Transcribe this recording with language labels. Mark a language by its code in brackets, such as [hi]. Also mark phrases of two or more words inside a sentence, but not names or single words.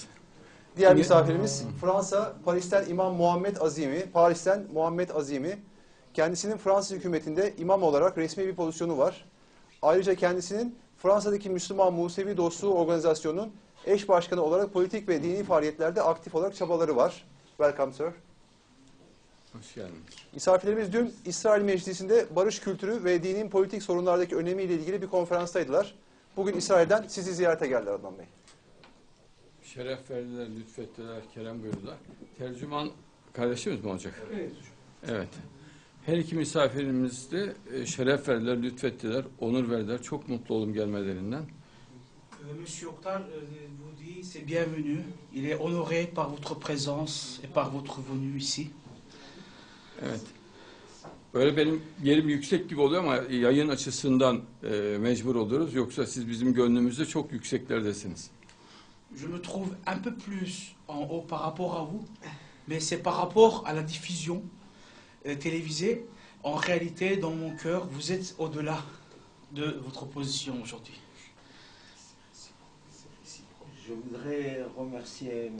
[tr] Diğer misafirimiz Fransa, Paris'ten İmam Muhammed Azimi. Paris'ten Muhammed Azimi. Kendisinin Fransız hükümetinde imam olarak resmi bir pozisyonu var. Ayrıca kendisinin Fransa'daki Müslüman Musevi Dostluğu Organizasyonu'nun eş başkanı olarak politik ve dini faaliyetlerde aktif olarak çabaları var. [en] Welcome sir. [tr] Hoş geldiniz. Misafirlerimiz dün İsrail Meclisi'nde barış kültürü ve dinin politik sorunlardaki önemiyle ilgili bir konferanstaydılar. Bugün İsrail'den sizi ziyarete geldiler Adnan Bey. Şeref verdiler, lütfettiler, kerem buyurdular. Tercüman kardeşimiz mi olacak? Evet. Evet. Her iki misafirimiz de şeref verdiler, lütfettiler, onur verdiler. Çok mutlu oldum gelmelerinden. [fr] Monsieur Oktar vous dit c'est bienvenu. Il est honoré par votre présence et par votre venue ici. [tr] Evet. Böyle benim yerim yüksek gibi oluyor ama yayın açısından mecbur oluyoruz. Yoksa siz bizim gönlümüzde çok yükseklerdesiniz. [fr] Je me trouve un peu plus en haut par rapport à vous, mais c'est par rapport à la diffusion télévisée. En réalité, dans mon cœur, vous êtes au-delà de votre position aujourd'hui. Je voudrais remercier M.